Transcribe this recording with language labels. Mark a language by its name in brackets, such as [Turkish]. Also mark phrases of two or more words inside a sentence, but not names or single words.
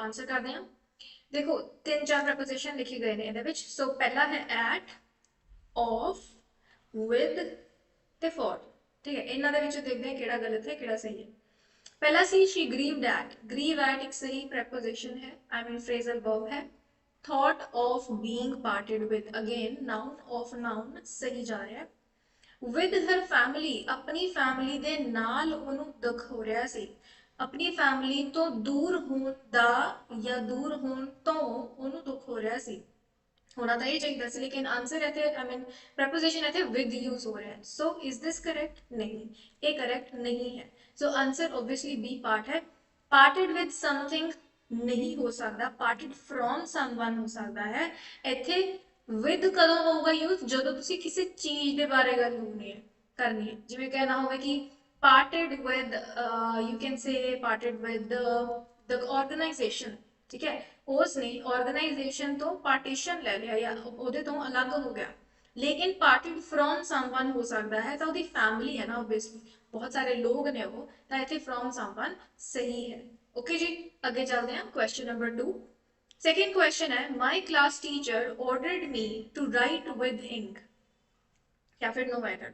[Hindi] आंसर करते हैं देखो तीन चार प्रपोजिशन लिखे गए ने [Punjabi] ਇਹਦੇ ਵਿੱਚ ਸੋ ਪਹਿਲਾ ਹੈ [English] at of with [Punjabi] ਤੇ for ਠੀਕ ਹੈ ਇਹਨਾਂ ਦੇ ਵਿੱਚੋਂ ਦੇਖਦੇ ਹਾਂ ਕਿਹੜਾ ਗਲਤ ਹੈ ਕਿਹੜਾ ਸਹੀ ਹੈ [Hindi] पहला सी [English] she grieved at grieve at [Hindi] एक सही preposition है [English] I mean phrasal verb [Punjabi] है [English] thought of being parted with again noun of noun [Hindi] सही जा रहा है [English] with her family [Punjabi] अपनी family ਦੇ ਨਾਲ ਉਹਨੂੰ ਦੁੱਖ ਹੋ ਰਿਹਾ ਸੀ ਆਪਣੀ ਫੈਮਿਲੀ ਤੋਂ ਦੂਰ ਹੋਣ ਦਾ ਜਾਂ ਦੂਰ ਹੋਣ ਤੋਂ ਉਹਨੂੰ ਦੁੱਖ ਹੋ ਰਿਹਾ ਸੀ। [Hindi] होना था ये चाहिए था लेकिन आंसर रहते [English] I mean [Hindi] प्रपोजिशन रहते [English] with use [Hindi] हो रहा है। [English] so is this correct? [Hindi] नहीं, ये करेक्ट नहीं है। [English] so answer obviously B part [Hindi] है। [English] parted with something [Hindi] नहीं हो सकता, [English] parted from someone [Hindi] हो सकता है। [Punjabi] ਇੱਥੇ ਵਿਦ ਕਦੋਂ ਹੋਊਗਾ ਯੂਜ਼? ਜਦੋਂ ਤੁਸੀਂ ਕਿਸੇ ਚੀਜ਼ ਦੇ ਬਾਰੇ ਗੱਲ ਕਰਨੀ ਹੈ ਜਿਵੇਂ ਕਹਿਣਾ ਹੋਵੇ ਕਿ [English] parted with you can say parted with the organization, [Hindi] ठीक है, उसने ऑर्गेनाइजेशन तो पार्टीशन ले लिया या [Punjabi] ਉਹਦੇ ਤੋਂ ਅਲੱਗ ਹੋ ਗਿਆ। [Hindi] लेकिन [English] parted from someone [Hindi] हो सकता है तो ਉਹਦੀ फैमिली है ना ऑब्वियसली, बहुत सारे लोग ने वो, तो ਇੱਥੇ [English] from someone [Hindi] सही है। [English] ओके जी, [Hindi] आगे चलते हैं [English] question number 2. second question है my class teacher ordered me to write with ink [Hindi] या फिर [English] no matter.